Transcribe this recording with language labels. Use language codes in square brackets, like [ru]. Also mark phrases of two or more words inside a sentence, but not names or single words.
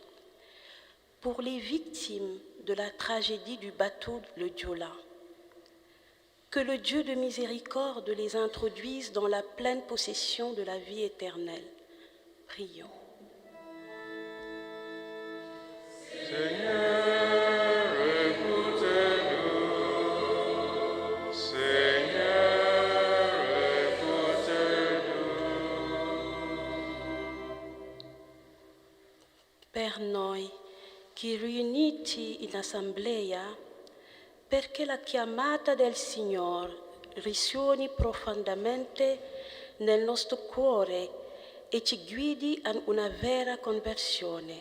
[fr] Pour les victimes de la tragédie du bateau le Joola, que le Dieu de miséricorde les introduise dans la pleine possession de la vie éternelle. Prions. Seigneur, écoutez-nous. Seigneur, écoutez-nous. [it] Per noi che riuniti in assemblea, perché la chiamata del Signore risuoni profondamente nel nostro cuore e ci guidi a una vera conversione.